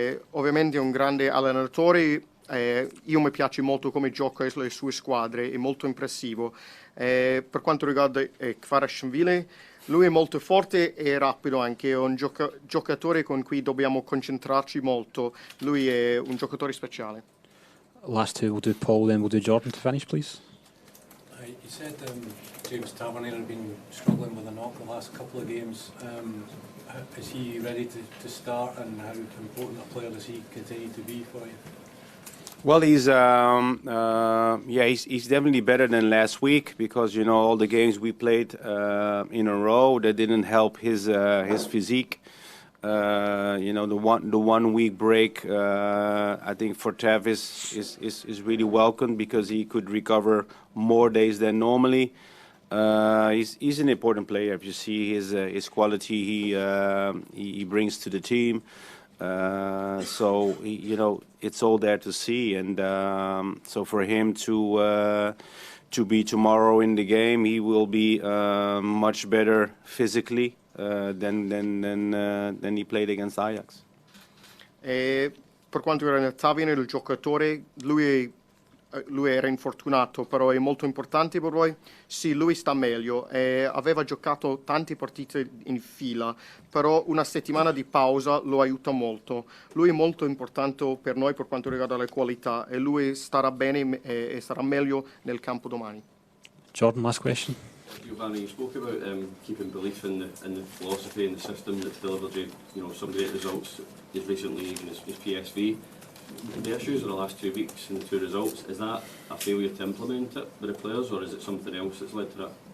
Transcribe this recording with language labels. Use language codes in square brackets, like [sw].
[it] Ovviamente è un grande allenatore. Io mi piace molto come gioca le sue squadre, è molto impressivo. Per quanto riguarda Kvaratskhelia, lui è molto forte e rapido anche, è un giocatore con cui dobbiamo concentrarci molto. Lui è un giocatore speciale. [en] Last two, we'll do Paul, then we'll do Jordan to finish, please. You said James Tavernier had been struggling with a knock the last couple of games. Is he ready to start, and how important a player does he continue to be for you? Well, he's definitely better than last week, because you know all the games we played in a row, that didn't help his physique. You know, the 1 week break, I think for Tav is really welcome, because he could recover more days than normally. He's an important player. If you see his quality, he brings to the team. So you know, it's all there to see, and so for him to be tomorrow in the game, he will be much better physically than he played against Ajax. [it] Per quanto riguarda Tavernier, il giocatore, lui era infortunato, però è molto importante per voi. Sì, lui sta meglio, aveva giocato tante partite in fila, però una settimana di pausa lo aiuta molto. Lui è molto importante per noi per quanto riguarda le qualità, e lui starà bene e sarà meglio nel campo domani. [en] Jordan, last question. Giovanni, you spoke about keeping belief in the philosophy and the system that's delivered you some great results as recently even as PSV. The issues of the last 2 weeks and the 2 results, is that a failure to implement it with the players, or is it something else that's led to that?